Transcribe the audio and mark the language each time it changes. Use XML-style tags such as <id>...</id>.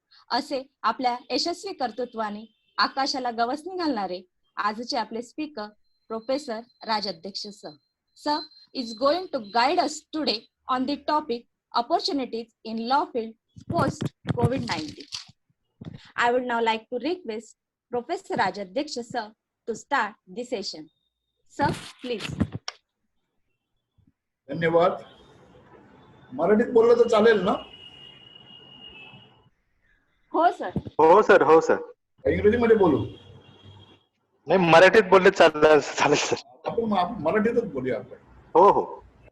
<mr>असे आपल्या यशस्वी कर्तृत्वाने आकाशाला गवसणी घालणारे आजचे आपले speaker professor Rajadhyaksha sir.</mr> <en>Sir is going to guide us today on the topic opportunities in law field post COVID-19. I would now like to request Professor Rajadhyaksha sir to start the session. Sir, please.</en> <mr>धन्यवाद. मराठीत बोललं तर चालेल ना? हो sir. हो sir. इंग्रजीमध्ये बोलू? नाही, मराठीत बोलले चालेल सर. आपण मराठीतच बोलूया आपण. हो.</mr>